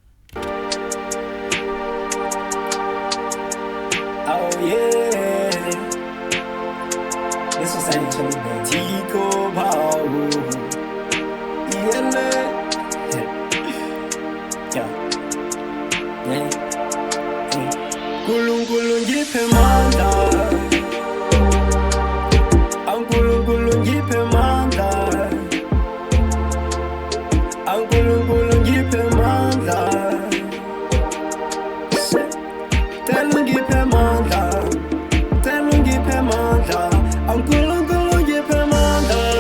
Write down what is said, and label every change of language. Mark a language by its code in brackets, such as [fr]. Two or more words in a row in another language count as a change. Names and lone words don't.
[en] Oh yeah, this was actually the Tico Power. Yeah, yeah. Kulung kulung jipe manda, ang kulung kulung jipe manda, ang kulung kulung jipe manda, telung jipe manda, telung jipe manda, ang kulung kulung jipe manda,